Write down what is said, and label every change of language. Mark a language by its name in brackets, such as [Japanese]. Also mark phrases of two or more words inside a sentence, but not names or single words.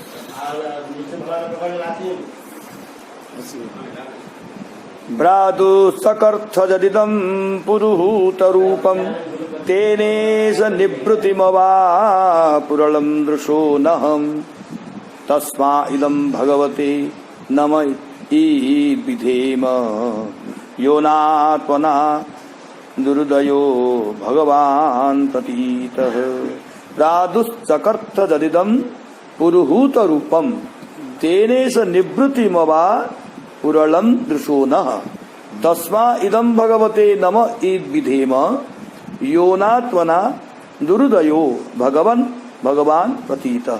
[Sanskrit] ବ୍ରାଦୁ ସକର୍ଥ ଯଦିଦଂ ପୁରୁହୂତ ରୂପଂ ତେନେଶ ନିବୃତିମବା ପୁରଳଂ ଦୃଶೋ ନହଂ ତସ୍ମା ଇଦଂ ଭଗବତେ ନମ ବିଧେମ योनात्मना दुर्दयो भगवान प्रतीतः प्रादुश्चकर्थ जदिदं पुरुहूत रूपम तेनेश निवृत्तिमवा पुरलं दृशो नः तस्मा इदं भगवते नम विधेम योनात्मना दुर्दयो भगवान प्रतीतः।